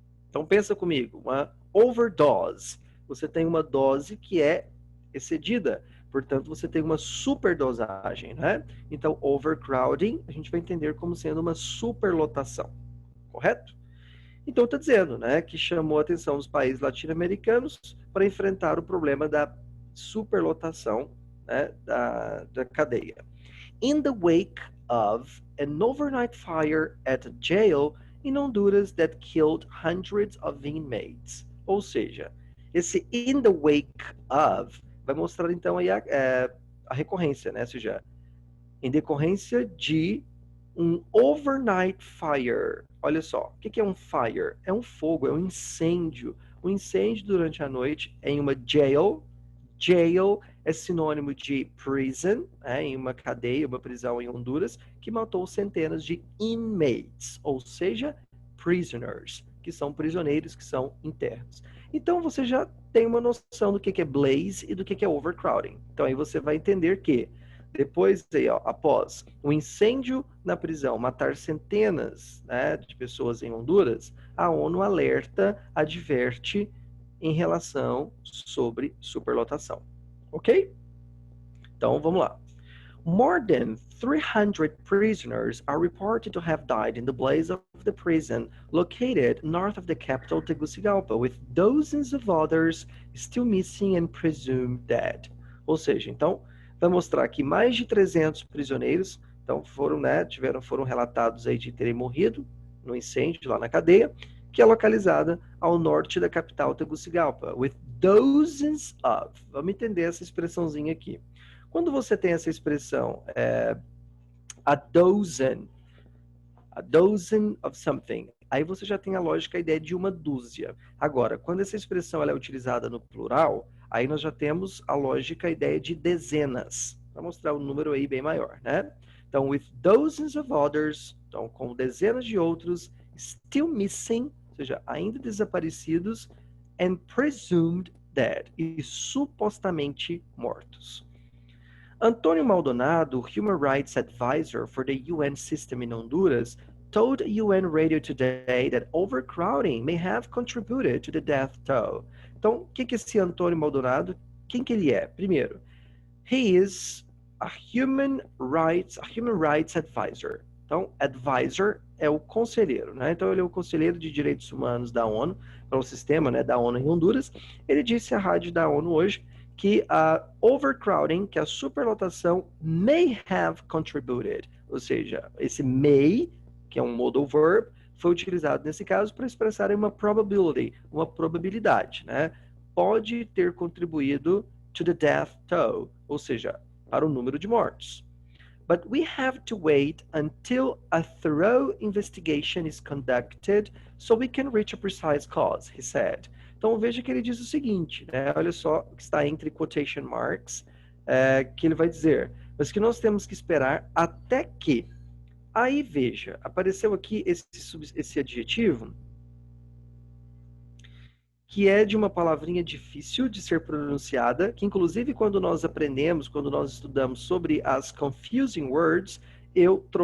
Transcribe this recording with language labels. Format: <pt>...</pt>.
<pt>Então pensa comigo, uma overdose. Você tem uma dose que é excedida, portanto você tem uma superdosagem, né? Então overcrowding a gente vai entender como sendo uma superlotação, correto? Então está dizendo, né, que chamou a atenção dos países latino-americanos para enfrentar o problema da superlotação, né, da cadeia.</pt> <en>In the wake of an overnight fire at a jail in Honduras that killed hundreds of inmates.</en> <pt>Ou seja, esse</pt> <en>in the wake of</en> <pt>vai mostrar então aí a recorrência, né? Ou seja, em decorrência de um</pt> <en>overnight fire.</en> <pt>Olha só, o que é um fire? É um fogo, é um incêndio. Um incêndio durante a noite em uma jail. Jail é sinônimo de prison, em uma cadeia, uma prisão em Honduras, que matou centenas de inmates, ou seja, prisoners, que são prisioneiros, que são internos. Então você já tem uma noção do que é blaze e do que é overcrowding. Então aí você vai entender que depois, aí, ó, após o incêndio na prisão matar centenas, né, de pessoas em Honduras, a ONU alerta, adverte em relação sobre superlotação. Ok? Então, vamos lá.</pt> <en>More than 300 prisoners are reported to have died in the blaze of the prison located north of the capital Tegucigalpa, with dozens of others still missing and presumed dead.</en> <pt>Ou seja, então, vai mostrar que mais de 300 prisioneiros então, foram relatados aí de terem morrido no incêndio lá na cadeia, que é localizada ao norte da capital Tegucigalpa,</pt> <en>with dozens of.</en> <pt>Vamos entender essa expressãozinha aqui. Quando você tem essa expressão, a dozen of something, aí você já tem a lógica, a ideia de uma dúzia. Agora, quando essa expressão ela é utilizada no plural, aí nós já temos a lógica, a ideia de dezenas. Para mostrar um número aí bem maior, né? Então,</pt> <en>with dozens of others,</en> <pt>então com dezenas de outros,</pt> <en>still missing,</en> <pt>ou seja, ainda desaparecidos,</pt> <en>and presumed dead,</en> <pt>e supostamente mortos.</pt> <en>Antônio Maldonado, Human Rights Advisor for the UN system in Honduras, told UN Radio Today that overcrowding may have contributed to the death toll.</en> <pt>Então, o que é esse Antônio Maldonado? Quem que ele é? Primeiro,</pt> <en>he is a Human Rights Advisor.</en> <pt>Então, advisor é o conselheiro, né? Então, ele é o conselheiro de direitos humanos da ONU, para o sistema, né, da ONU em Honduras. Ele disse à rádio da ONU hoje que a overcrowding, que a superlotação,</pt> <en>may have contributed.</en> <pt>Ou seja, esse may, que é um modal verb, foi utilizado nesse caso para expressar uma probability, uma probabilidade, né? Pode ter contribuído</pt> <en>to the death toll,</en> <pt>ou seja, para o número de mortos.</pt> <en>But we have to wait until a thorough investigation is conducted so we can reach a precise cause, he said.</en> <pt>Então veja que ele diz o seguinte, né? Olha só o que está entre quotation marks, que ele vai dizer, mas que nós temos que esperar até que. Aí veja, apareceu aqui esse adjetivo, que é de uma palavrinha difícil de ser pronunciada, que inclusive quando nós aprendemos, quando nós estudamos sobre as confusing words, eu</pt>